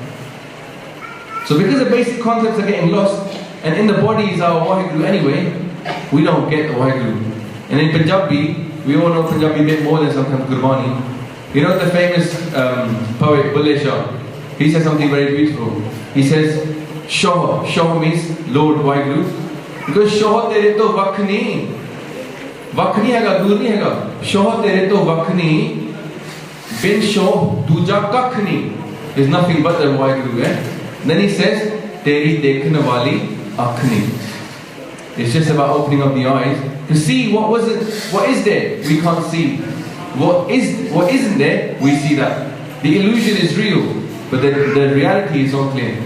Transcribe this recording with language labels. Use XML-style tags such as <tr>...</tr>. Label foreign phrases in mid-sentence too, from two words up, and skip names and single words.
<en>So because the basic concepts are getting lost, and in the body is our Waheguru anyway, we don't get the Waheguru. And in Punjabi, we all know Punjabi a bit more than sometimes Gurbani. You know the famous poet Bulle Shah? He says something very beautiful. He says, Shoh. Shoh means Lord Waheguru.</en> <pa>Because ਸ਼ਹੁ ਤੇਰੇ ਤੋਂ ਵੱਖ ਨਹੀਂ। ਵੱਖ ਨਹੀਂ ਹੈਗਾ, ਦੂਰ ਨਹੀਂ ਹੈਗਾ. ਸ਼ਹੁ ਤੇਰੇ ਤੋਂ ਵੱਖ ਨਹੀਂ। ਬਿਨ ਸ਼ਹੁ ਦੂਜਾ ਕੱਖ ਨਹੀਂ.</pa> <en>There's nothing but the Waheguru. Then he says,</en> <pa>ਤੇਰੀ ਦੇਖਣੇ ਵਾਲੀ ਅੱਖ ਨਹੀਂ.</pa> <en>It's just about opening up the eyes to see what is there. We can't see. What isn't there, we see that. The illusion is real, but the reality is not clear.</en>